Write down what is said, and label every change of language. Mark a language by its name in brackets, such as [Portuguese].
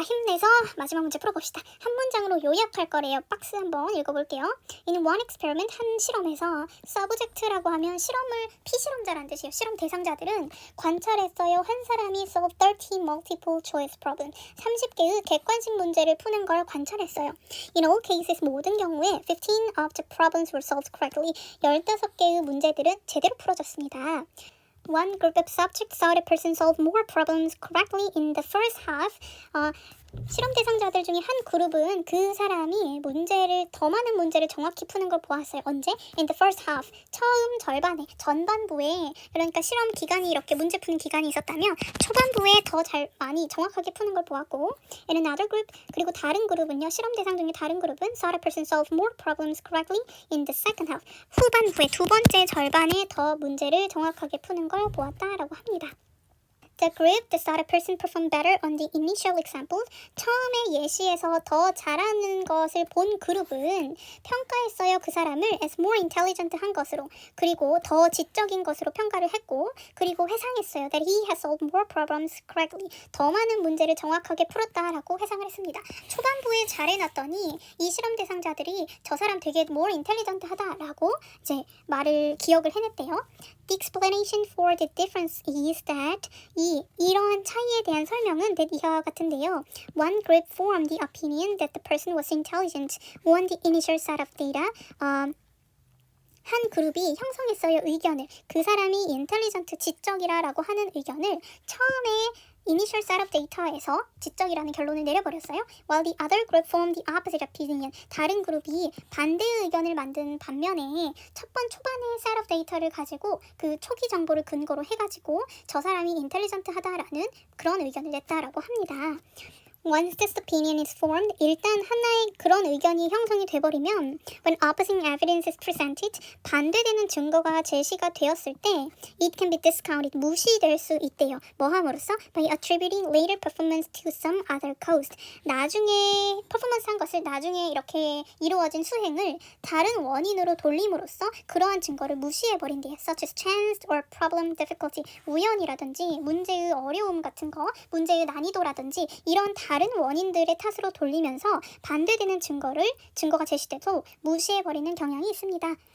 [Korean] 힘내서 마지막 문제 풀어봅시다. 한 문장으로 요약할 거래요. 박스 한번 읽어볼게요. [English] In one experiment, [Korean] 한 실험에서 subject라고 하면 피실험자란 뜻이에요. 실험 대상자들은 관찰했어요. 한 사람이 [English] solve 30 multiple choice problem, [Korean] 30개의 객관식 문제를 푸는 걸 관찰했어요. [English] In all cases, [Korean] 모든 경우에 [English] 15 of the problems were solved correctly, [Korean] 15개의 문제들은 제대로 풀어졌습니다. [English] One group of subjects saw the person solve more problems correctly in the first half. [Korean] 실험 대상자들 중에 한 그룹은 그 사람이 더 많은 문제를 정확히 푸는 걸 보았어요. 언제? [English] In the first half. [Korean] 처음 절반에, 전반부에, 그러니까 실험 기간이 이렇게 문제 푸는 기간이 있었다면 초반부에 더 많이 정확하게 푸는 걸 보았고, [English] in another group, [Korean] 그리고 다른 그룹은요, 실험 대상 중에 다른 그룹은 [English] saw the person solve more problems correctly in the second half. [Korean] 후반부에, 두 번째 절반에 더 문제를 정확하게 푸는 걸 보았다라고 합니다. [English] The group that saw the person perform better on the initial examples, [Korean] 처음에 예시에서 더 잘하는 것을 본 그룹은 평가했어요. 그 사람을 as more intelligent 한 것으로, 그리고 더 지적인 것으로 평가를 했고, 그리고 회상했어요. [English] That he has solved more problems correctly. [Korean] 더 많은 문제를 정확하게 풀었다라고 회상을 했습니다. 초반부에 잘해놨더니 이 실험 대상자들이 저 사람 되게 more intelligent 하다라고 이제 기억을 해냈대요. [English] The explanation for the difference is that [Korean] 이러한 차이에 대한 설명은 이와 같은데요. [English] One group formed the opinion that the person was intelligent on the initial set of data. [Korean] 한 그룹이 형성했어요. 의견을. 그 사람이 intelligent, 지적이라고 하는 의견을 처음에 [English] initial set of data [Korean] 에서 지적이라는 결론을 내려버렸어요. [English] While the other group formed the opposite opinion. [Korean] 다른 그룹이 반대 의견을 만든 반면에 초반에 set of data를 가지고 그 초기 정보를 근거로 해가지고 저 사람이 intelligent 하다라는 그런 의견을 냈다라고 합니다. [English] Once this opinion is formed, [Korean] 일단 하나의 그런 의견이 형성이 돼버리면 [English] when opposing evidence is presented, [Korean] 반대되는 증거가 제시가 되었을 때 [English] it can be discounted, [Korean] 무시될 수 있대요. 뭐 함으로써? [English] By attributing later performance to some other cause. [Korean] 나중에 퍼포먼스한 것을 나중에 이렇게 이루어진 수행을 다른 원인으로 돌림으로써 그러한 증거를 무시해버린대요. [English] Such as chance or problem difficulty, [Korean] 우연이라든지 문제의 어려움 같은 거, 문제의 난이도라든지 이런 다른 원인들의 탓으로 돌리면서 반대되는 증거가 제시돼도 무시해버리는 경향이 있습니다.